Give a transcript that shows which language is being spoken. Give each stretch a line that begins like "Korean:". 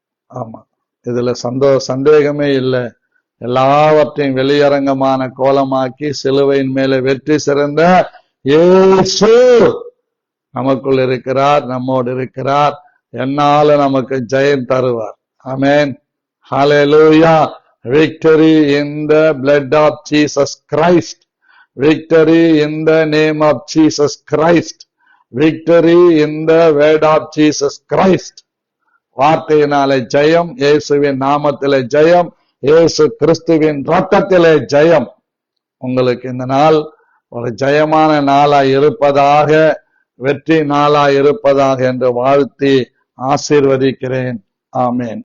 Tamil: ஆமா, இதுல சந்தேகமே இல்லை. எல்லாவற்றையும் வெளியரங்கமான கோலமாக்கி சிலுவையின் மேலே வெற்றி சிறந்த இயேசு நமக்குள் இருக்கிறார், நம்மோடு இருக்கிறார். என்னால நமக்கு ஜெயம் தருவார். ஆமென். ஹல்லேலூயா.
English: Victory in the blood of Jesus Christ. Victory in the name of Jesus Christ. Victory in the word of Jesus Christ.
Tamil: வார்த்தையினாலே ஜெயம், இயேசுவின் நாமத்திலே ஜெயம், இயேசு கிறிஸ்துவின் இரத்தத்திலே ஜெயம். உங்களுக்கு இந்த நாள் ஒரு ஜெயமான நாளாய் இருப்பதாக, வெற்றி நாளாய் இருப்பதாக என்று வாழ்த்தி ஆசீர்வதிக்கிறேன். ஆமென்.